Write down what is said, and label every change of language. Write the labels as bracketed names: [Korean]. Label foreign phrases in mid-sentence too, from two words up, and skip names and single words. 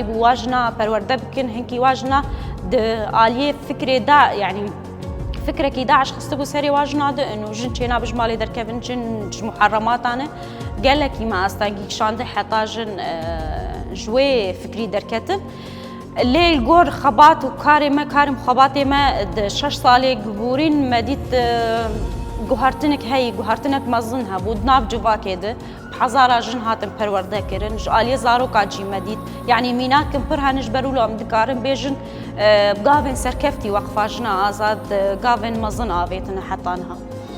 [Kurdish] bû wa jina perwerde bikin hinkî wa jina di aliyê fikrê da yani fikrekî Daeş xistibû serê wa jina de û jin çêna bijmalê derkevin jin ji muherrematan e gelekî me astengî kişandî heta jin ji wê fikrî derketin لێ گۆر خەبات و کارێ me karîm xebatê me di 6 salê gibûrîn me dît guhartinek heyî guhartinek mezin hebû di nav civakê de hezara jin hatin perwerde kirin ji aliyê zaroka cî me dît yanî mînakin pir hene ji ber wilo em dikarin bêjin gavên serkeftî weqfa jina azad gavên mezin avêtine heta niha